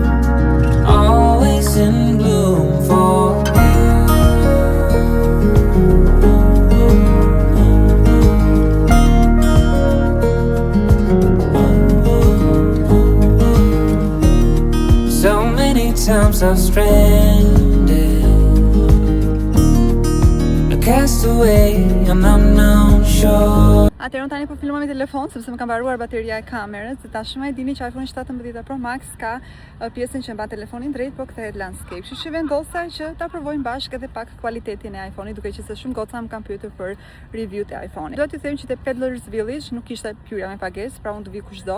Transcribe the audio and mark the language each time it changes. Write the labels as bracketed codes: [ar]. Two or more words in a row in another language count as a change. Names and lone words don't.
[en] Always in bloom for times I've stranded, a castaway on unknown shore. [sq] Atëherë unë tani po filmoj me telefon sepse më ka mbaruar bateria e kamerës. Dhe tashmë e dini që iPhone 17 Pro Max ka pjesën që mban telefonin drejt, po kthehet landscape. Kështu që vendosa që ta provojmë bashkë edhe pak cilësitetin e iPhone-it, duke që se shumë goca më kanë pyetur për review të iPhone-it. Duhet t'ju them që te Peddlers Village nuk ishte hyrja me pagesë, pra unë të vi kushdo.